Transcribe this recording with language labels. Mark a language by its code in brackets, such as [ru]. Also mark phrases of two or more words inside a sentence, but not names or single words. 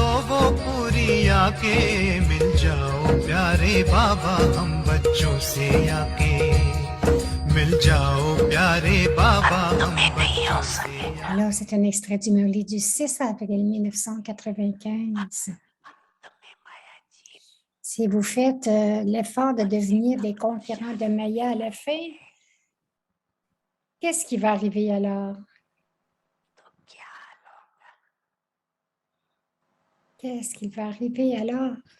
[hi] वो पूरी आके मिल जाओ प्यारे बाबा हम बच्चों से आके मिल जाओ प्यारे बाबा हम बच्चों से [fr] Alors, c'est un extrait du Murli du 6 avril 1995. Si vous faites l'effort de devenir des conquérants de Maya à la fin, qu'est-ce qui va arriver alors? Qu'est-ce qui va arriver alors?